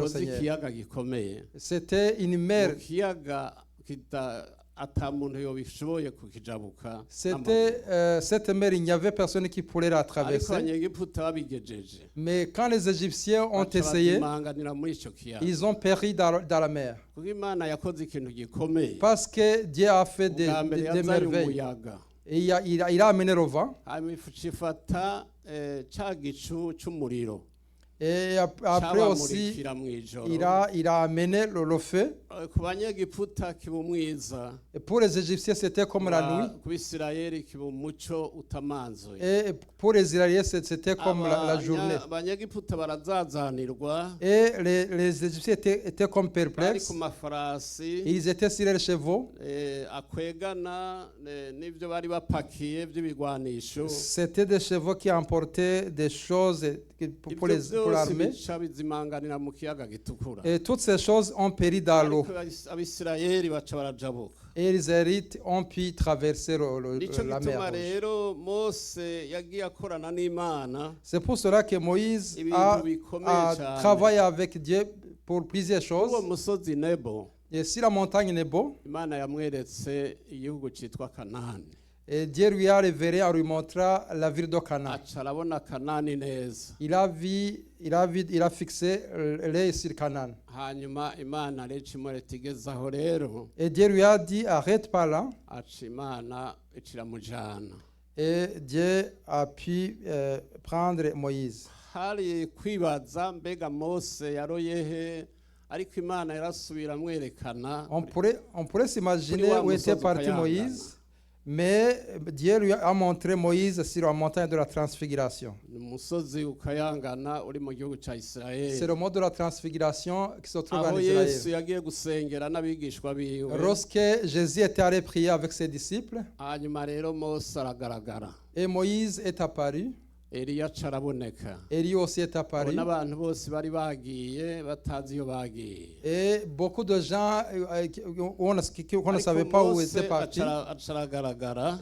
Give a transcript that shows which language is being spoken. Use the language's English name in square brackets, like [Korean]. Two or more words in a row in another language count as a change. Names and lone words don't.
[Rundi] ikoze [French] Seigneur. [Rundi] ikiyaga gikomeye [French] C'était une [Rundi] mu [French] mer. [Rundi] kiyaga ata muntu yobishoboye kukijabuka [French] C'était cette mer, il n'y avait personne qui pourrait la [Rundi] ariko [French] traverser. [Rundi] abanyegiputa babigejeje [French] Mais quand les Égyptiens ont [Rundi] baca [French] essayé, [Rundi] bazimanganira muri ico kiyaga [French] ils ont péri dans la mer. [Rundi] kuko imana yakoze ikintu gikomeye [French] Parce que Dieu a fait des [Rundi] ubwa mbere yazanye [French] merveilles. [Rundi] umuyaga [French] Et il a amené le vent. [Rundi] hanyuma ifata ca gicu c'umuriro [French] Et après aussi, [Rundi] cabamurikira mw'ijoro [French] il a amené le feu. [Rundi] ku banyegiputa kiba umwiza [French] Et pour les Égyptiens, c'était comme la nuit. [Rundi] ku bisirayeli kiba umuco utamanzuye [French] Et pour les Israéliens, c'était comme la journée. [Rundi] abanyegiputa barazazanirwa [French] Et les Égyptiens étaient comme [Rundi] bari [French] perplexes. [Rundi] ku mafarasi [French] Ils étaient sur les chevaux. [Rundi] akwegana n'ibyo bari bapakiye by'ibigwanisho [French] C'était des chevaux qui emportaient des choses pour [Rundi] ibyo [French] l'armée. [Rundi] byose bica bizimanganira mu kiyaga gitukura [French] Et toutes ces choses ont péri dans l'eau. [Rundi] ariko abisirayeli baca barajabuka [French] Et les Israélites ont pu traverser [Rundi] nico [French] la [Rundi] gituma [French] mer Rouge. [Rundi] rero mose yagiye akorana n'imana [French] C'est pour cela que Moïse [Rundi] ibintu [French] a [Rundi] bikomeye cyane [French] travaillé avec Dieu pour plusieurs [Rundi] uwo [French] choses. [Rundi] musozi nebo [French] Et si la montagne Nebo, [Rundi] imana yamweretse igihugu cyitwa kanani [French] et Dieu lui a révélé, en lui montrant la ville de Canaan. [Rundi] aca arabona kanani neza [French] Il a fixé l'œil sur Canaan. [Rundi] hanyuma imana rero imureta igezaho rero [French] Et Dieu lui a dit, arrête pas là. [Rundi] aca imana ikiramujana [French] Et Dieu a pu prendre Moïse. [Rundi] hari kwibaza mbega mose yaroyehe ariko imana yarasubira amwerekana [French] On pourrait s'imaginer [Rundi] Kuri wa [French] où était [Rundi] musozi [French] parti [Rundi] ukayangana. [French] Moïse, mais Dieu lui a montré Moïse sur la montagne de la transfiguration. [Rundi] ni umusozi ukayangana uri mu gihugu cya [French] C'est [Rundi] isirayeli [French] le mot de la transfiguration qui se trouve en [Rundi] aho yesu [French] Israël. [Rundi] yagiye gusengera n'abigishwa biwe [French] Lorsque Jésus était allé prier avec ses disciples, [Rundi] hanyuma rero mose aragaragara [French] et Moïse est apparu, [Rundi] eliya aca araboneka [French] Élie aussi est apparu, [Rundi] abona abantu bose bari bagiye batazi iyo bagiye [French] et beaucoup de gens qu'on ne savait [Rundi] ariko [French] pas où [Rundi] mose [French] étaient partis. [Rundi] aca aragaragara